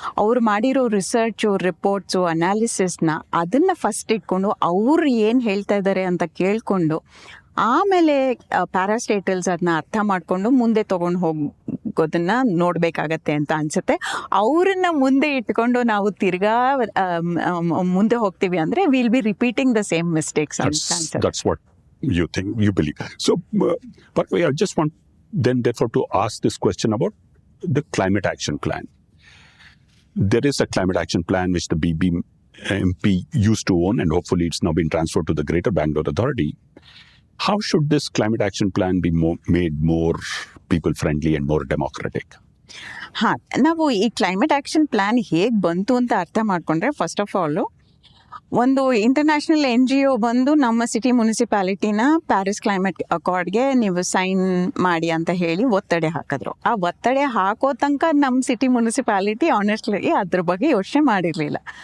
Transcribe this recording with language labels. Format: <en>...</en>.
<kn>ಅವ್ರು ಮಾಡಿರೋ research reports ಅನಾಲಿಸಿಸ್ನ ಅದನ್ನು ಫಸ್ಟ್ ಇಟ್ಕೊಂಡು ಅವ್ರು ಏನು ಹೇಳ್ತಾ ಇದ್ದಾರೆ ಅಂತ ಕೇಳಿಕೊಂಡು ಆಮೇಲೆ ಪ್ಯಾರಾಸ್ಟೇಟಲ್ಸ್ ಅದನ್ನ ಅರ್ಥ ಮಾಡಿಕೊಂಡು ಮುಂದೆ ತೊಗೊಂಡು ಆಗೋದನ್ನ ನೋಡ್ಬೇಕಾಗತ್ತೆ ಅಂತ ಅನ್ಸುತ್ತೆ. ಅವ್ರನ್ನ ಮುಂದೆ ಇಟ್ಕೊಂಡು ನಾವು ತಿರ್ಗಾ ಮುಂದೆ ಹೋಗ್ತೀವಿ ಅಂದ್ರೆ</kn> <en>will be repeating the same mistakes</en> <kn>ಅಂತ ಅನ್ಸುತ್ತೆ.</kn> <en>That's what you think, you believe. So, but I just want then therefore to ask this question about the climate action plan. There is a climate action plan which the BBMP used to own, and hopefully it's now been transferred to the Greater Bangalore Authority. How should this climate action plan be made more people friendly and more democratic?</en> <kn>ಹಾ, ನಾವು ಈ climate action plan ಹೇಗೆ ಬಂತು ಅಂತ ಅರ್ಥ ಮಾಡ್ಕೊಂಡ್ರೆ,</kn> <en>first of all</en> <kn>ಒಂದು international NGO ಬಂದು ನಮ್ಮ ಸಿಟಿ ಮುನ್ಸಿಪಾಲಿಟಿನ ಪ್ಯಾರಿಸ್ ಕ್ಲೈಮೇಟ್ ಅಕಾರ್ಡ್ಗೆ ನೀವು ಸೈನ್ ಮಾಡಿ ಅಂತ ಹೇಳಿ ಒತ್ತಡ ಹಾಕಿದ್ರು. ಆ ಒತ್ತಡ ಹಾಕೋ ತನಕ ನಮ್ಮ ಸಿಟಿ ಮುನ್ಸಿಪಾಲಿಟಿ ಆನೆಸ್ಟ್ಲಿ ಅದ್ರ ಬಗ್ಗೆ ಯೋಚನೆ ಮಾಡಿರಲಿಲ್ಲ.</kn>